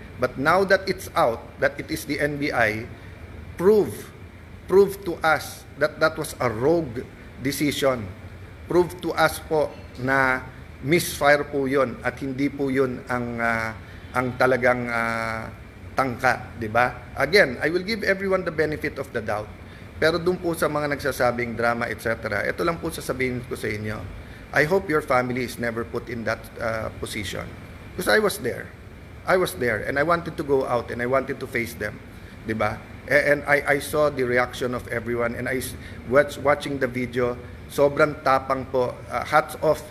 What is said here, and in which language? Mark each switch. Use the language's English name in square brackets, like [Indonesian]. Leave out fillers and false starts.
[English] But now that it's out, that it is the NBI, prove to us that that was a rogue decision. Prove to us [Filipino] po na misfire po yun at hindi po yun ang talagang tangka, di ba? [English] Again, I will give everyone the benefit of the doubt. [Filipino] Pero doon po sa mga nagsasabing drama, etc., ito lang po sasabihin ko sa inyo. [English] I hope your family is never put in that position. Because I was there. I was there and I wanted to go out and I wanted to face them. [Filipino] Di ba? [English] And I saw the reaction of everyone and I watching the video, [Filipino] sobrang tapang po. [English] Hats off.